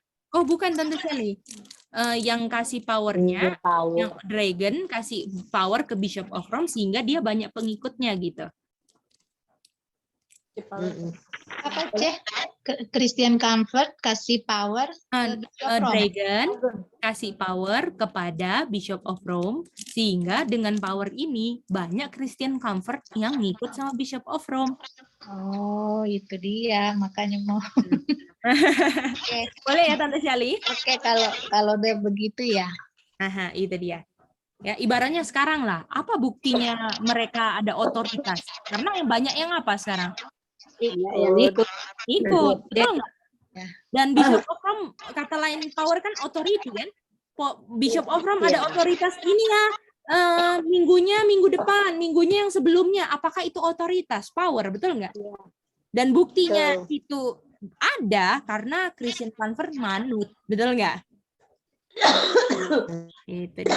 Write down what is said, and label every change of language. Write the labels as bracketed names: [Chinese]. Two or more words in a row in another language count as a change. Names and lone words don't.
[Indonesian] Oh bukan Tante Shirley. Yang kasih powernya, yang Dragon kasih power ke Bishop of Rome sehingga dia banyak pengikutnya gitu. Apa cek? [English] Christian Convert [Indonesian] kasih power ke Bishop Rome. Dragon kasih power kepada Bishop of Rome sehingga dengan power ini banyak [English] Christian convert [Indonesian] yang ngikut sama Bishop of Rome. Oh, itu dia makanya mau. Boleh ya Tante Shirley? Oke, kalau dia begitu ya. Aha, itu dia. Ya, ibaratnya sekarang lah, apa buktinya mereka ada otoritas? Karena yang banyak yang apa sekarang? Ikut, betul nggak? Dan Bishop of Rome, kata lain power kan authority kan? Bishop of Rome ada otoritas ini ya, minggu depan, minggunya yang sebelumnya, apakah itu otoritas, power, betul nggak? Dan buktinya itu ada karena [English] Christian convert [Indonesian] manut, betul nggak? Itu dia.